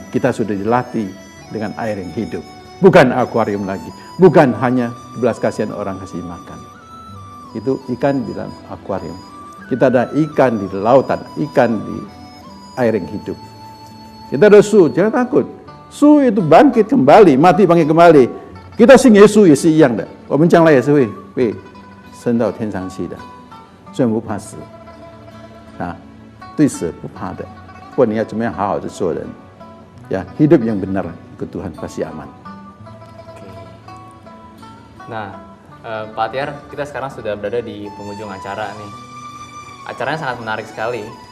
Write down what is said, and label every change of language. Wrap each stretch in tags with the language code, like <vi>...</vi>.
<id>Kita sudah dilatih dengan air yang hidup. Bukan akuarium lagi. Bukan hanya belas kasihan orang kasih makan. Itu ikan di dalam akuarium. Kita ada ikan di lautan, ikan di air yang hidup. Kita ada su, jangan takut. Su itu bangkit kembali, mati bangkit kembali. Kita sing</id> <zh>Yesu也是一样的，我们将来也是会升到天上去的，所以不怕死啊，对死不怕的。不管你要怎么样好好的做人，</zh> <id>ya hidup yang benar ikut Tuhan pasti aman. Nah, Pak Tiar, kita sekarang sudah berada di penghujung acara nih. Acaranya sangat menarik sekali.</id>